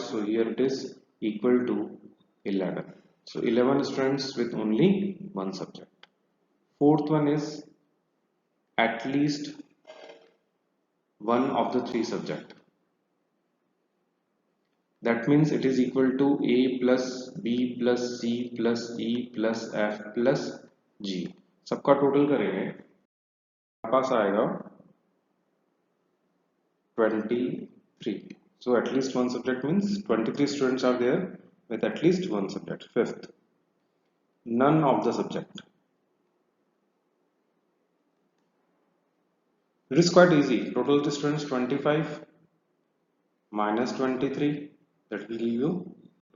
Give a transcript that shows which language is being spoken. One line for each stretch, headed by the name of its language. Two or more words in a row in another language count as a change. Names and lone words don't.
English: So here it is equal to 11. So 11 students with only one subject. Fourth one is at least one of the 3 subject. That means it is equal to A plus B plus C plus E plus F plus G.
Hindi: सबका टोटल करेंगे, हमारे पास आएगा 23.
English: So at least one subject means 23 students are there with at least one subject. Fifth, none of the subject. It is quite easy. Total students 25 minus 23, that will give you 2.